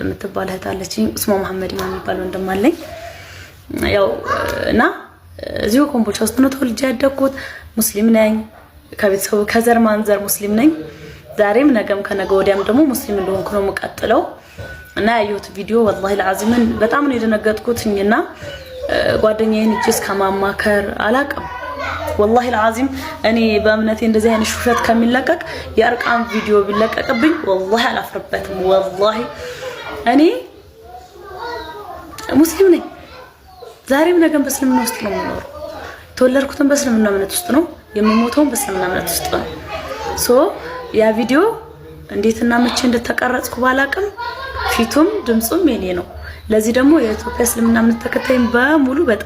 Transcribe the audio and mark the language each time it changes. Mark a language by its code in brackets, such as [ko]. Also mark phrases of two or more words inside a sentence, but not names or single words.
[am] የምትባል እህት አለችኝ እስሟ መሐመድ ኢማም የሚባል ወንድም አለኝ ያው እና እዚሁ ኮምቦልቻ ውስጥ ነው ተወልጄ ያደኩት ሙስሊም ነኝ ከቤተሰቡ ከዘር ማንዘር ሙስሊም ነኝ ዛሬም ነገም ከነገ ወዲያም ደግሞ ሙስሊም እንደሆንኩ ነው መቀጥለው እና ያዩት ቪዲዮ [ar] والله العظيم [am] በጣም ነው የደነገጥኩትኝና ጓደኛዬን እጅስ ከማማከር አላቅም [ar] والله العظيم [am] እኔ በእምነቴ እንደዚህ አይነት ሹፈት ከሚለቀቅ የአርቃም ቪዲዮ ቢለቀቅብኝ والله አላፍርበትም والله እኔ ሙስሊም ነኝ ዛሬም ነገም በእስልምና ውስጥ ነው የምኖረው ተወለድኩትም በእስልምና እምነት ውስጥ ነው የምሞተውም በእስልምና እምነት ውስጥ ነው ሶ ያ ቪዲዮ እንዴትና መቼ እንደተቀረጽኩ ባላቅም ፊቱም ድምጹም የኔ ነው ለዚህ ደግሞ የኢትዮጵያ እስልምና እምነት ተከታይም በሙሉ